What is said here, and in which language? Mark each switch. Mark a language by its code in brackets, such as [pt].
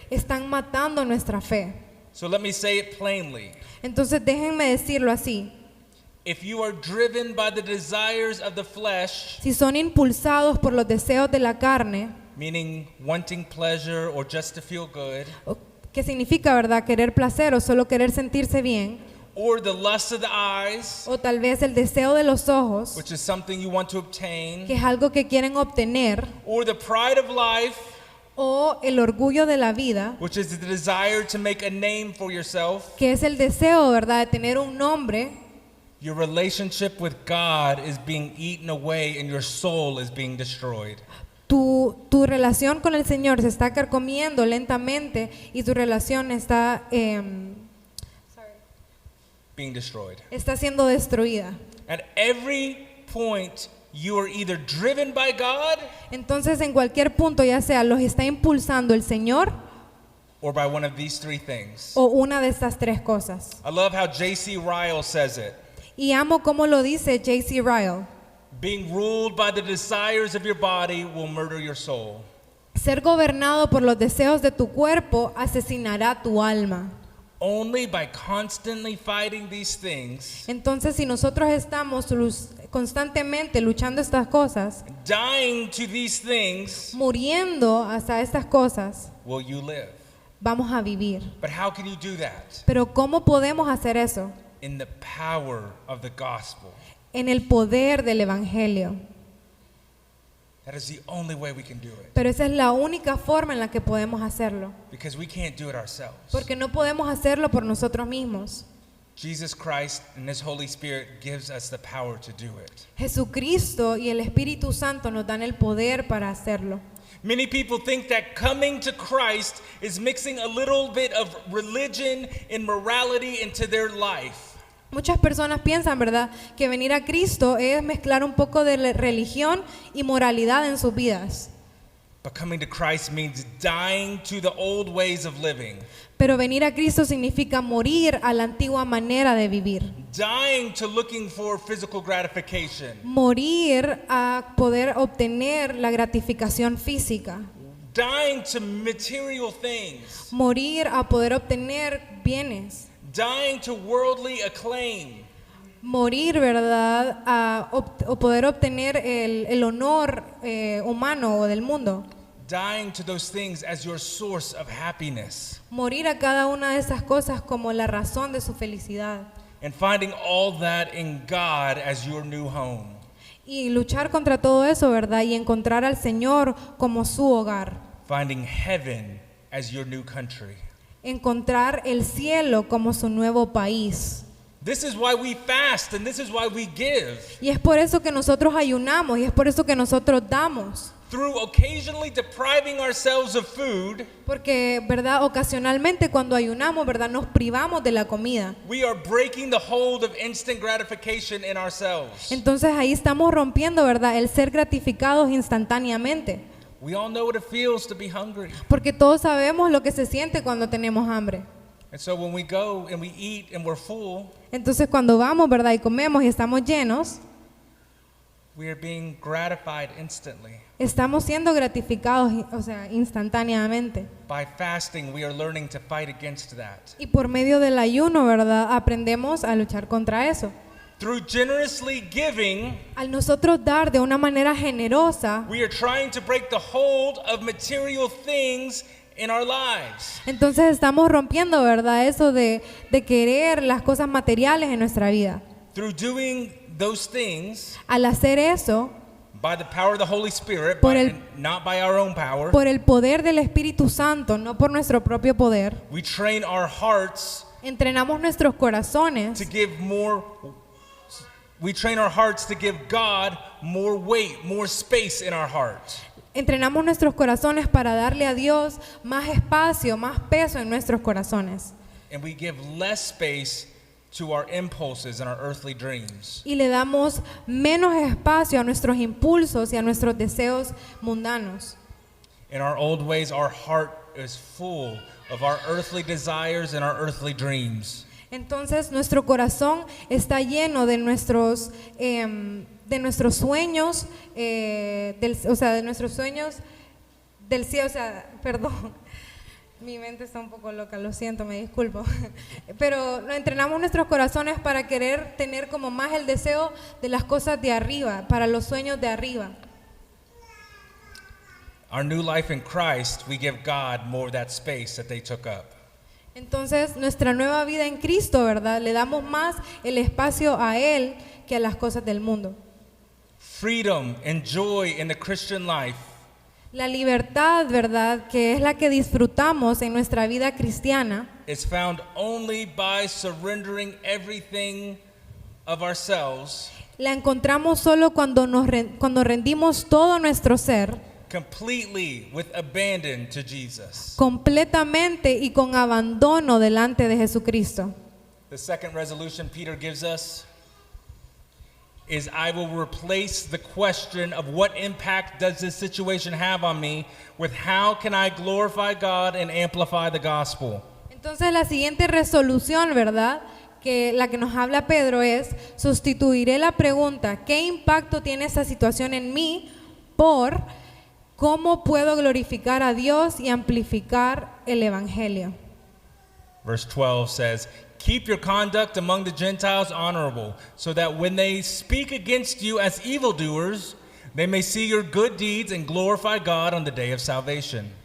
[es] están matando nuestra fe. [en] So let me say it plainly. [es] Entonces déjenme decirlo así. [en] If you are driven by the desires of the flesh, [es] Si son impulsados por los deseos de la carne, [en] meaning wanting pleasure or just to feel good, [es] ¿qué significa, verdad? Querer placer o solo querer sentirse bien, [en] or the lust of the eyes, [es] o tal vez el deseo de los ojos, [en] which is something you want to obtain, [es] que es algo que quieren obtener, [en] or the pride of life, [es] o el orgullo de la vida, [en] which is the desire to make a name for yourself, [es] que es el deseo, ¿verdad?, de tener un nombre, [en] your relationship with God is being eaten away and your soul is being destroyed. [es] tu relación con el Señor se está carcomiendo lentamente y tu relación está [en] Being destroyed. [es] siendo destruida. [en] At every point, you are either driven by God [es] Entonces, en cualquier punto, ya sea los está impulsando el Señor [en] or by one of these three things. [es] o una de estas tres cosas. [en] I love how J.C. Ryle says it. [es] Y amo cómo lo dice J.C. Ryle. [en] Being ruled by the desires of your body will murder your soul. [es] Ser gobernado por los deseos de tu cuerpo asesinará tu alma. [en] Only by constantly fighting these things, [es] Entonces, si nosotros estamos constantemente luchando estas cosas, [en] dying to these things, [es] muriendo hasta estas cosas, [en] will you live. [es] vamos a vivir. [en] But how can you do that? [es] Pero ¿cómo podemos hacer eso? [en] In the power of the gospel. [es] En el poder del Evangelio. [en] That is the only way we can do it. [es] Pero esa es la única forma en la que podemos hacerlo. [en] Because we can't do it ourselves. [es] Porque no podemos hacerlo por nosotros mismos. [en] Jesus Christ and His Holy Spirit gives us the power to do it. [es] Jesucristo y el Espíritu Santo nos dan el poder para hacerlo. [en] Many people think that coming to Christ is mixing a little bit of religion and morality into their life. [es] Muchas personas piensan, ¿verdad?, que venir a Cristo es mezclar un poco de religión y moralidad en sus vidas. [en] But coming to Christ means dying to the old ways of living. [es] Pero venir a Cristo significa morir a la antigua manera de vivir. [en] Dying to looking for physical gratification. [es] Morir a poder obtener la gratificación física. [en] Dying to material things. [es] Morir a poder obtener bienes. [en] Dying to worldly acclaim. [es] Morir, ¿verdad?, o poder obtener el honor humano o del mundo. [en] Dying to those things as your source of happiness. [es] Morir a cada una de esas cosas como la razón de su felicidad. [en] And finding all that in God as your new home. [es] Y luchar contra todo eso, ¿verdad? Y encontrar al Señor como su hogar. [en] Finding heaven as your new country. [es] Encontrar el cielo como su nuevo país. [en] This is why we fast and this is why we give. [es] Y es por eso que nosotros ayunamos y es por eso que nosotros damos. [en] Through occasionally depriving ourselves of food, [es] Porque, ¿verdad?, ocasionalmente cuando ayunamos, ¿verdad?, nos privamos de la comida. [en] we are breaking the hold of instant gratification in ourselves. [es] Entonces ahí estamos rompiendo, ¿verdad?, el ser gratificados instantáneamente. [en] We all know what it feels to be hungry. [es] Porque todos sabemos lo que se siente cuando tenemos hambre. [en] And so when we go and we eat and we're full, [es] Entonces cuando vamos, ¿verdad?, y comemos y estamos llenos, [en] we are being gratified instantly. [es] Estamos siendo gratificados, o sea, instantáneamente. [en] By fasting, we are learning to fight against that. [es] Y por medio del ayuno, ¿verdad? Aprendemos a luchar contra eso. [en] Through generously giving, [es] Al nosotros dar de una manera generosa, [en] we are trying to break the hold of material things in our lives. [es] entonces estamos rompiendo, ¿verdad? Eso de querer las cosas materiales en nuestra vida. [en] Through doing those things, [es] Al hacer eso, [en] by the power of the Holy Spirit, [es] Por el- [en] not by our own power, [es] por el poder del Espíritu Santo, no por nuestro propio poder, [en] we train our hearts [es] entrenamos nuestros corazones [en] to give more. We train our hearts to give God more weight, more space in our hearts. [es] Entrenamos nuestros corazones para darle a Dios más espacio, más peso en nuestros corazones. [en] And we give less space to our impulses and our earthly dreams. [es] Y le damos menos espacio a nuestros impulsos y a nuestros deseos mundanos. [en] In our old ways, our heart is full of our earthly desires and our earthly dreams. [es] Entonces nuestro corazón está lleno de nuestros sueños, de nuestros sueños del cielo, o sea, perdón, mi mente está un poco loca, lo siento, me disculpo, pero entrenamos nuestros corazones para querer tener como más el deseo de las cosas de arriba, para los sueños de arriba. [en] Our new life in Christ, we give God more of that space that they took up. [es] Entonces nuestra nueva vida en Cristo, ¿verdad? Le damos más el espacio a Él que a las cosas del mundo. [en] Freedom and joy in the Christian life [es] La libertad, ¿verdad?, que es la que disfrutamos en nuestra vida cristiana, [en] is found only by surrendering everything of ourselves [es] la encontramos solo cuando rendimos todo nuestro ser [en] completely with abandon to Jesus. [es] completamente y con abandono delante de Jesucristo. [en] The second resolution Peter gives us is I will replace the question of what impact does this situation have on me with how can I glorify God and amplify the gospel. [es] Entonces la siguiente resolución, ¿verdad?, que la que nos habla Pedro es: sustituiré la pregunta ¿qué impacto tiene esta situación en mí? Por ¿cómo puedo glorificar a Dios y amplificar el evangelio? [en] Verse 12 says, keep your conduct among the Gentiles honorable, so that when they speak against you as evildoers, they may see your good deeds and glorify God on the day of salvation.